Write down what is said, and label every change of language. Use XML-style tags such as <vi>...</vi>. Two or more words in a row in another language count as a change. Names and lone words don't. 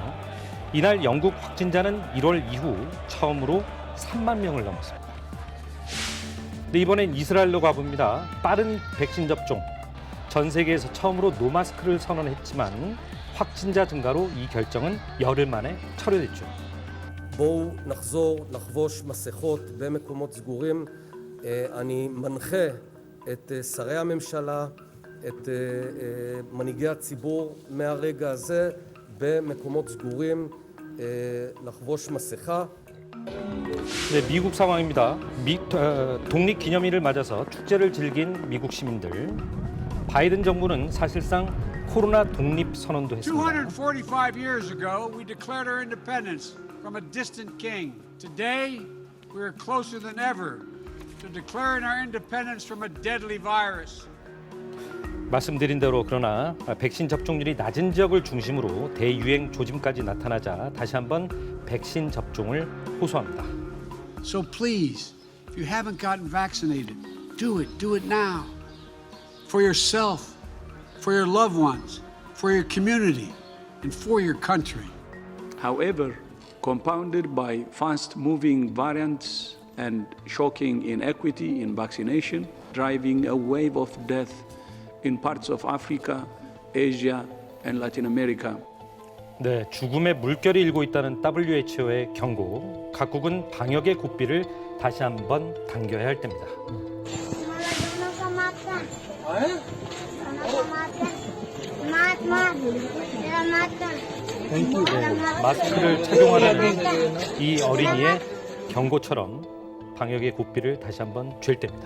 <ko>이날 영국 확진자는 1월 이후 처음으로 3만 명을 넘었습니다. 네, 이번엔 이스라엘로 가봅니다. 빠른 백신 접종. 전 세계에서 처음으로 노마스크를 선언했지만 확진자 증가로 이 결정은 열흘 만에 철회됐죠.</ko> <he>בואו נחזור לחבוש מסכות במקומות סגורים. אני מנחה את שרי הממשלה, את מנהיגי הציבור מהרגע הזה במקומות סגורים לחבוש מסכה.</he> <ko>네, 미국 상황입니다. 독립기념일을 맞아서 축제를 즐긴 미국 시민들. 바이든 정부는 사실상 코로나 독립 선언도 했습니다.</ko> <en>245 years ago, we declared our independence from a distant king. Today, we are closer than ever to declaring our independence from a deadly virus.</en> <ko>말씀드린 대로 그러나 백신 접종률이 낮은 지역을 중심으로 대유행 조짐까지 나타나자 다시 한번 백신 접종을 호소합니다.</ko> <en>So please, if you haven't gotten vaccinated, do it now. For yourself, for your loved ones, for your community, and for your country. However, compounded by fast-moving variants and shocking inequity in vaccination, driving a wave of death in parts of Africa, Asia, and Latin America.</en> <ko>네, 죽음의 물결이 일고 있다는 WHO의 경고. 각국은 방역의 고삐를 다시 한번 당겨야 할 때입니다. 마스크를 착용하라는 이 어린이의 경고처럼 방역의 고삐를 다시 한번 쥘 때입니다.</ko>